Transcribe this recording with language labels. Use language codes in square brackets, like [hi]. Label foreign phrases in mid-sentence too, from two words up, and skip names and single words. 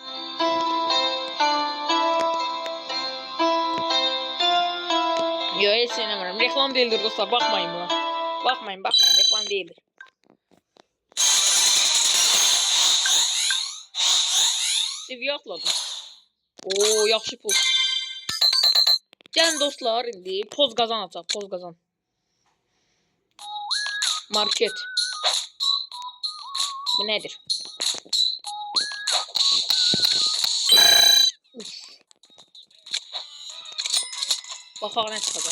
[tr] Yok hiç oynamıyorum. Reklam değildir dostlar. Bakmayın buna. Bakmayın. Reklam değildir. Seviye atladım. [az] Oo yaxşı poz. Gəlin dostlar indi poz qazan açaq. Poz qazan. Market. Bu nedir? Baxaq nə çıxacaq.